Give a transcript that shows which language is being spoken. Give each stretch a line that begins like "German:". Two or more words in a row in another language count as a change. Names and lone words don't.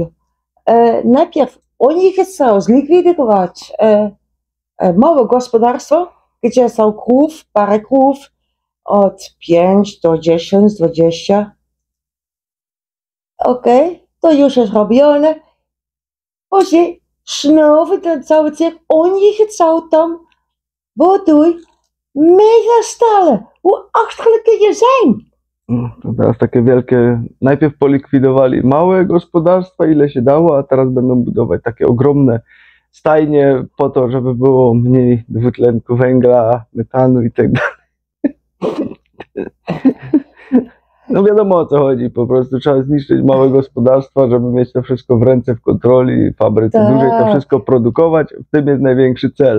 Polish: Najpierw oni chcą zlikwidować małe gospodarstwo, gdzie są krów, parę krów, od 5 do 10, 20. Okej, to już jest robione. Później znowu ten cały cyrk, oni chcą tam buduj megastalen.
Dutch: Hoe achterlijk kun je zijn?
Polish: No, to teraz takie wielkie, najpierw polikwidowali małe gospodarstwa, ile się dało, a teraz będą budować takie ogromne stajnie po to, żeby było mniej dwutlenku węgla, metanu i tak dalej. No wiadomo, o co chodzi, po prostu trzeba zniszczyć małe gospodarstwa, żeby mieć to wszystko w ręce, w kontroli, w fabryce dużej, to wszystko produkować, w tym jest największy cel.